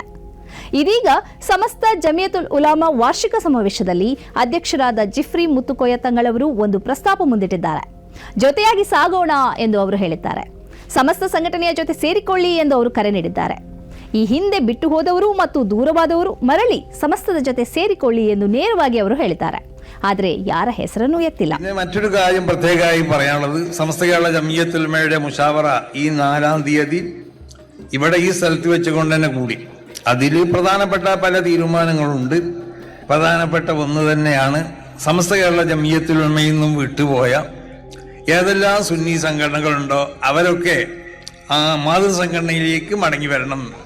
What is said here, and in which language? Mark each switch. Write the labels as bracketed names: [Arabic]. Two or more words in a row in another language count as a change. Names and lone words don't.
[Kannada] ಇದೀಗ ಸಮಸ್ತ ಜಮಿಯತುಲ್ ಉಲಾಮಾ ವಾರ್ಷಿಕ ಸಮಾವೇಶದಲ್ಲಿ ಅಧ್ಯಕ್ಷರಾದ ಜಿಫ್ರಿ ಮುತ್ತುಕೋಯ ತಂಗಳವರು ಒಂದು ಪ್ರಸ್ತಾಪ ಮುಂದಿಟ್ಟಿದ್ದಾರೆ. ಜೊತೆಯಾಗಿ ಸಾಗೋಣ ಎಂದು ಅವರು ಹೇಳಿದ್ದಾರೆ. ಸಮಸ್ತ ಸಂಘಟನೆಯ ಜೊತೆ ಸೇರಿಕೊಳ್ಳಿ ಎಂದು ಅವರು ಕರೆ ನೀಡಿದ್ದಾರೆ. ಈ ಹಿಂದೆ ಬಿಟ್ಟು ಹೋದವರು ಮತ್ತು ದೂರವಾದವರು ಮರಳಿ സമസ്തದ ജೊತೆ ಸೇರಿಕೊಳ್ಳಿ ಎಂದು ನೇರವಾಗಿ ಅವರು ಹೇಳಿದ್ದಾರೆ. ಆದರೆ ಯಾರ ಹೆಸರನ್ನೂ ಎತ್ತಿಲ್ಲ. [Malayalam] മറ്റൊരു കാര്യം പ്രത്യേകമായി പറയാനുള്ളത്, സമസ്ത കേരള ജമിയത്തുൽ ഉലമയുടെ മുശാവറ ഈ 4-ാം തീയതി ഇവിടെ ഈ സ്ഥലത്ത് വെച്ചുകൊണ്ട് തന്നെ കൂടി. അതിൽ പ്രധാനപ്പെട്ട പല തീരുമാനങ്ങളുണ്ട്. പ്രധാനപ്പെട്ട ഒന്ന് തന്നെയാണ് സമസ്ത കേരള ജമിയത്തുൽ ഉലമയിൽ നിന്നും വിട്ടുപോയ ഏതെല്ലാം സുന്നി സംഘടനകളുണ്ടോ അവരൊക്കെ ആ മാതൃസംഘടനയിലേക്ക് മടങ്ങി വരണം.